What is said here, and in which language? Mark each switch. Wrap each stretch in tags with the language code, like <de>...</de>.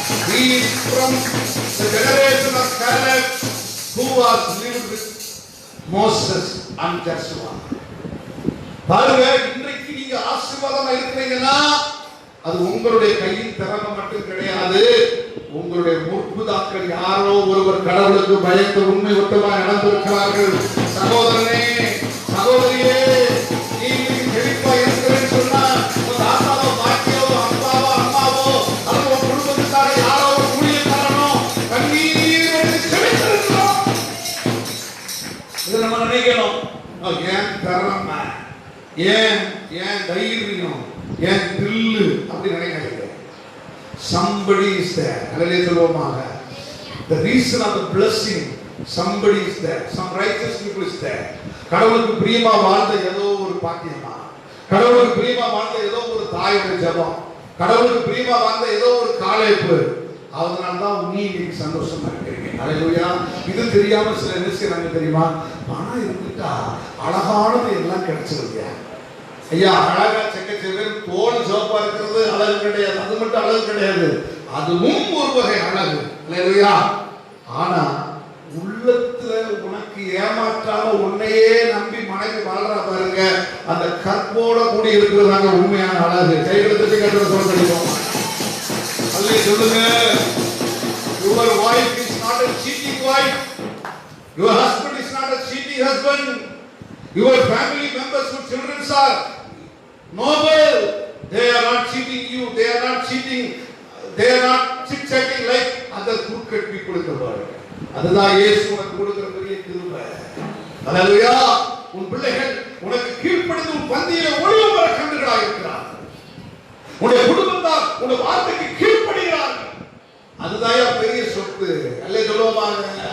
<en>He is from the generation of Caleb who was lived with Moses and Joshua.</en> <ta>பாருங்க, இன்றைக்கு நீங்க ஆசீர்வாதமா இருக்கிறீங்கன்னா அது உங்களுடைய கையின் திறமை மட்டும் கிடையாது. உங்களுடைய முற்புதாக்கள் யாரோ ஒருவர் கடவுளுக்கு பயந்து உண்மை ஒத்தமாக நடந்திருக்கிறார்கள். சகோதரனே, சகோதரியே, நீங்க செழிப்பா இருக்கிறேன்னு சொன்னா உங்க தாத்தாவோ பாட்டியோ அப்பாவோ அம்மாவோ அல்லது உங்க குடும்பத்துக்கார யாரோ ஒரு ஊழியக்காரனோ கண்ணீரோடு செழித்திருக்கிறோம். இதை நம்ம நினைக்கணும். ஏன் திறமை, ஏன் தைரியம், ஏன் தில்லு அப்படி நினைக்காதீங்க.</ta> <en>Somebody is there. Hallelujah</en> <ta>சொல்வோமாக.</ta> <en>The reason of the blessing, somebody is there. Some righteous people is there.</en> <ta>கடவுளுக்கு பிரியமா வாழ்ந்த ஏதோ ஒரு பாக்கியமா, கடவுளுக்கு பிரியமா வாழ்ந்த ஏதோ ஒரு தாயோட ஜெபம், கடவுளுக்கு பிரியமா வாழ்ந்த ஏதோ ஒரு காலேப்பு, அதனால தான் நீங்க சந்தோஷமா இருக்கிறீங்க. ஹalleluya. இது தெரியாம சில என்ன செய்றாங்க தெரியுமா? பணம் இருந்துட்டா அழகானது எல்லாம் கிடைச்சிருங்க. ஐயா, அழகா செக்கச்செவன் தோல் சிவப்பா இருக்கிறது அழகு கிடையாது. அது மட்டும் அழகு கிடையாது, அதுவும் ஒரு வகை அழகு. ஹalleluya. ஆனா உள்ளத்துல உனக்கு ஏமாற்றாம உன்னையே நம்பி மனைவி வாழ்றா பாருங்க, அந்த கற்போட கூடி இருக்கிறதாங்க உண்மையான அழகு. கைகளுக்கு கட்டுற சொல்லிடுவோம். அல்லே சொல்லுங்க.</ta> <en>Your wife is not a cheating wife. Your husband is not a cheating husband. Your family members whose children are noble, they are not cheating you. They are not cheating. They are not chit-chatting like other crooked people in the world.</en> <ta>அதுதான் இயேசு உனக்கு கொடுக்கிற பெரிய கிருபை. ஹalleluya. உன் பிள்ளைகள் உனக்கு கீழ்ப்படிந்து உன் பந்தியிலே ஒளியும் வர கண்டுகளாக இருக்கிறார்கள். உன்னுடைய குடும்பத்தார் உன்னுடைய வார்த்தைக்கு கீழ்ப்படுகிறார்கள். அதுதான் பெரிய சொத்து. அல்லே சொல்லுவாங்க.</ta>